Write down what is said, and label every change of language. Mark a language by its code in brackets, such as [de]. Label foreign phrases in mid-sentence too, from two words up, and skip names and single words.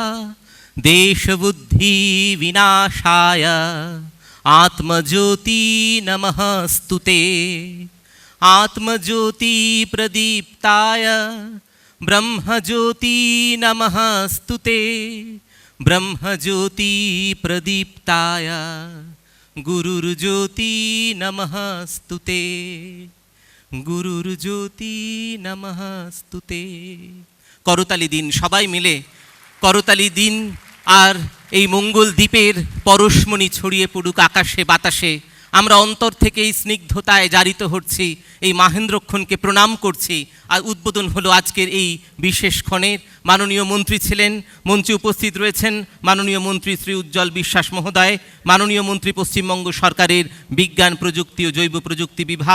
[sa] देशबुद्धिविनाशाय आत्मज्योति नमस्तुते आत्मज्योति प्रदीप्ताय ब्रह्मज्योति नमस्तुते ब्रह्मज्योति प्रदीप्ताय गुरुर्ज्योति नमस्तुते गुरुर्ज्योति नमस्तुते। [bn] করতালি দিন সবাই মিলে, করতালি দিন। আর এই মঙ্গল দ্বীপের পরশমণি ছড়িয়ে পড়ুক আকাশে বাতাসে। আমরা অন্তর থেকে এই স্নিগ্ধতায় জারিত হচ্ছি, এই মাহেন্দ্রক্ষণকে প্রণাম করছি। আর উদ্বোধন হলো আজকের এই বিশেষ ক্ষণের। মাননীয় মন্ত্রী ছিলেন, মঞ্চে উপস্থিত রয়েছেন মাননীয় মন্ত্রী শ্রী উজ্জ্বল বিশ্বাস মহোদয়, মাননীয় মন্ত্রী পশ্চিমবঙ্গ সরকারের বিজ্ঞান প্রযুক্তি ও জৈব প্রযুক্তি বিভাগ।